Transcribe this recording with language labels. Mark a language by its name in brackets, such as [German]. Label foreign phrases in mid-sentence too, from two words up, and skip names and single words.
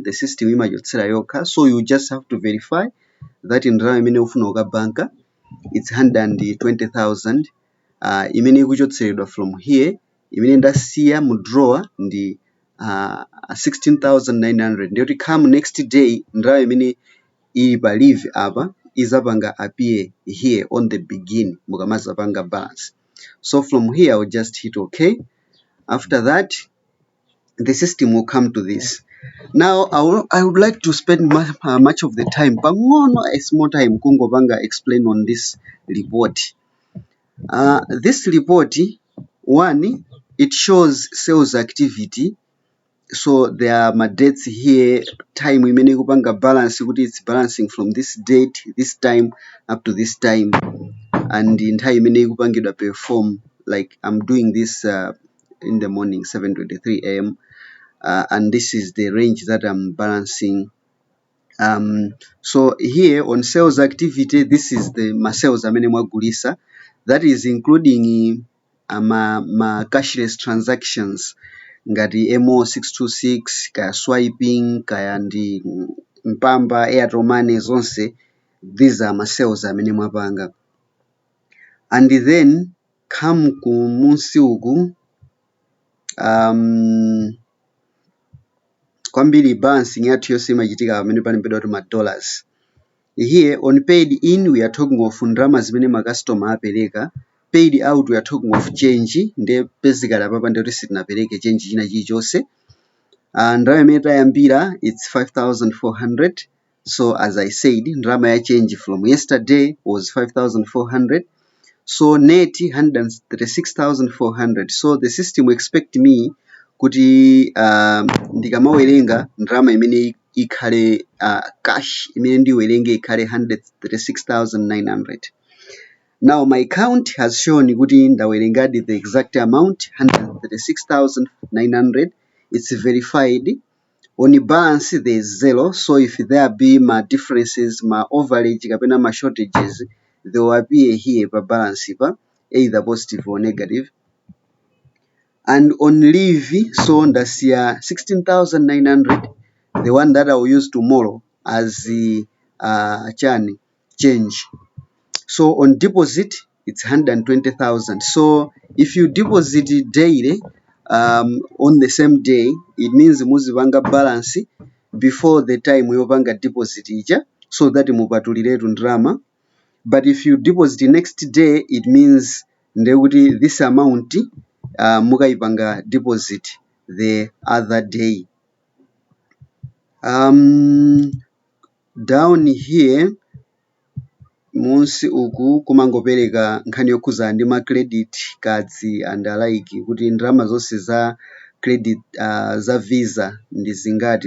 [English] The system image yoka. So you just have to verify that in [Nyanja] imene ufuna banka [English] it's 120,000. [Nyanja] Imene ikuchotseredwa [English] from here, [Nyanja] imene ndasiya mu drawer ndi 16,900. Ndiyoti [English] come next day [Nyanja] ndalama imene ili pa leave apa izapanga [English] appear here on the begin [Nyanja] mukamazapanga balance. [English] So from here I'll just hit OK. After that the system will come to this. Now I would like to spend much of the time, a small time, kungopanga explain on this report. This report, one, it shows sales activity. So there are my dates here, time [Nyanja] imene kupanga [English] balance, it's balancing from this date, this time up to this time, and in time [Nyanja] imene kupangidwa [English] perform. Like I'm doing this in the morning, 7:23 a.m. And this is the range that I'm balancing. So here on sales activity, this is the sales [Nyanja] amene mwagulisa. [English] That is including ma cashless transactions ngati MO626 kaya swiping [Nyanja] kaya ndi mpamba [English] Airtel Money zonse. These are my sales [Nyanja] amene mwapanga. [English] And then come [Nyanja] ku munsi uku kwambiri balancing yathu yonse imachitika pamene panembedwa kuti ma dollars. [English] Here on paid in we are talking of [Nyanja] ndalama zimene ma customer apereka. [English] Paid out we are talking of change. [Nyanja] Nde basically apapa ndikuti sitinapereke change china chilichonse. Ndalama imene tayambira it's 5,400. [English] So as I said, [Nyanja] ndalama ya [English] change from yesterday was 5,400. So net 136,400. So the system expect me [Nyanja] kuti ndikamawerenga ndalama imene ikhale cash imene ndiwerenge ikhale 136,900. [English] Now my count has shown [Nyanja] kuti ndawerengadi [English] the exact amount 136,900. It's verified. On the balance there is 0. So if there be my differences, my overage kapena my shortages, they will appear here per balance either positive or negative. And on leave, so ndasiya 16,900, the one that I will use tomorrow as the change. So on deposit, it's 120,000. So if you deposit daily on the same day, it means muzipanga balance before the time muyopanga deposit ija, so that [Nyanja] mupatuliretu ndrama. [English] But if you deposit next day, it means ndekuti this amount mukaipanga deposit the other day. [Nyanja] Down here munsi uku kumangopereka nkhani yokhuza ndi ma [English] credit cards and alike [Nyanja] kuti ndalama zonse za credit za visa ndi zingati.